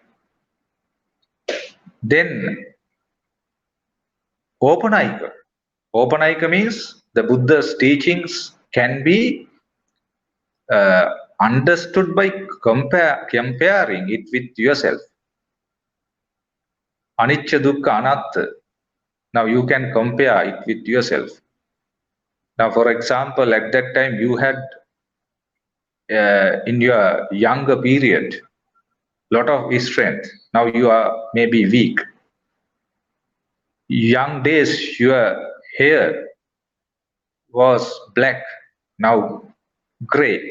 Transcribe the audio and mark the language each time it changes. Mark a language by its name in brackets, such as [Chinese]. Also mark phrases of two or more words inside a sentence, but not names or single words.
[English] Then Opanayika. Opanayika means the Buddha's teachings can be understood by comparing it with yourself. [Pali] Anicca, dukkha, anatta. [English] Now you can compare it with yourself. Now, for example, at that time you had in your younger period lot of strength. Now you are maybe weak. Young days your hair was black, now gray.